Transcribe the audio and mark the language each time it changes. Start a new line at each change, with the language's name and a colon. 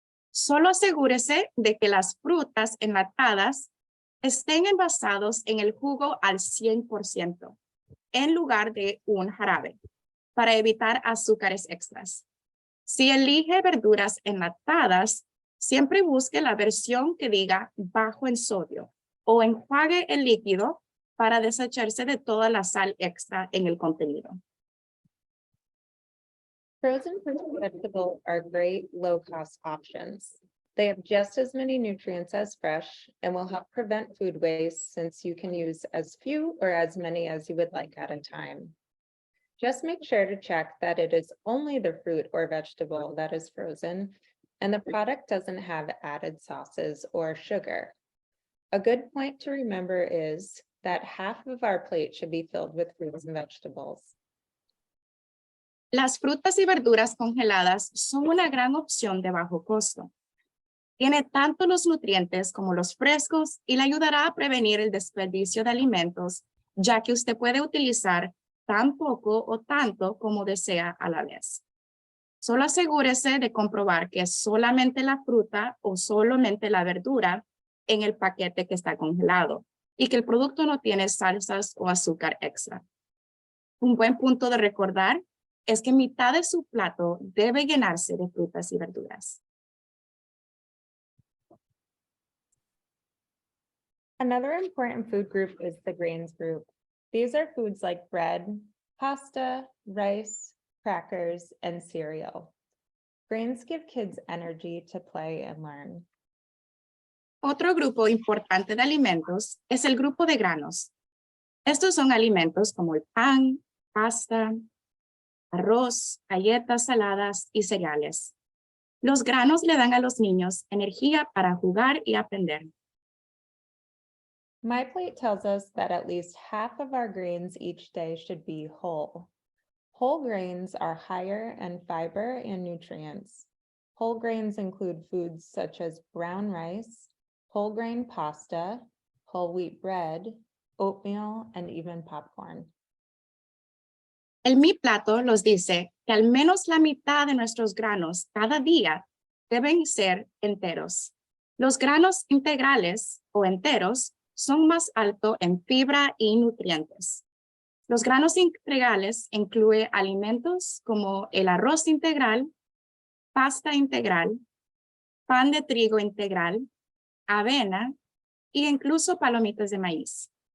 Spanish: Solo asegúrese de que las frutas enlatadas estén envasados en el jugo al 100%, en lugar de un jarabe, para evitar azúcares extras. Si elige verduras enlatadas, siempre busque la versión que diga bajo en sodio o enjuague el líquido para deshacerse de toda la sal extra en el contenido.
English: Frozen fruits and vegetables are great low-cost options. They have just as many nutrients as fresh and will help prevent food waste since you can use as few or as many as you would like at a time. Just make sure to check that it is only the fruit or vegetable that is frozen and the product doesn't have added sauces or sugar. A good point to remember is that half of our plate should be filled with fruits and vegetables.
Spanish: Las frutas y verduras congeladas son una gran opción de bajo costo. Tiene tanto los nutrientes como los frescos y le ayudará a prevenir el desperdicio de alimentos, ya que usted puede utilizar tan poco o tanto como desea a la vez. Solo asegúrese de comprobar que es solamente la fruta o solamente la verdura en el paquete que está congelado y que el producto no tiene salsas o azúcar extra. Un buen punto de recordar es que mitad de su plato debe llenarse de frutas y verduras.
English: Another important food group is the grains group. These are foods like bread, pasta, rice, crackers, and cereal. Grains give kids energy to play and learn.
Spanish: Otro grupo importante de alimentos es el grupo de granos. Estos son alimentos como el pan, pasta, arroz, galletas saladas y cereales. Los granos le dan a los niños energía para jugar y aprender.
English: MyPlate tells us that at least half of our grains each day should be whole. Whole grains are higher in fiber and nutrients. Whole grains include foods such as brown rice, whole grain pasta, whole wheat bread, oatmeal, and even popcorn.
Spanish: El Mi Plato nos dice que al menos la mitad de nuestros granos cada día deben ser enteros. Los granos integrales o enteros son más altos en fibra y nutrientes. Los granos integrales incluyen alimentos como el arroz integral, pasta integral, pan de trigo integral, avena e incluso palomitas de maíz.